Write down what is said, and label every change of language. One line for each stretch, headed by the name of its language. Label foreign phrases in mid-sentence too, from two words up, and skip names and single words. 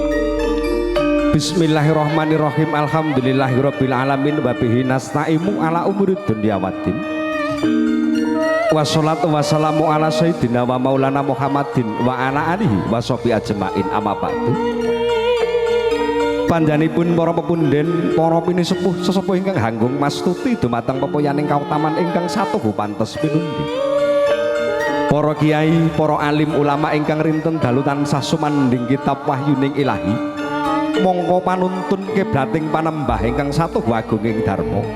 Arabic: بسم الله الرحمن الرحيم. الحمد لله رب العالمين وبه نستعين على أمور الدنيا والدين. والصلاة والسلام على سيدنا ومولانا محمد وعلى آله وصحبه أجمعين أما بعد.
Javanese: Panjenenganipun para pepunden, para pinisepuh sesepuh ingkang hanggung mastuti dumateng pepoyaning kautaman ingkang satuhu pantes pinundi. Para kiai, para alim ulama ingkang rinten dalu tansah sumandhing kitab wahyuning ilahi, mongko panuntun kiblating panembah ingkang satuhu agunging dharma.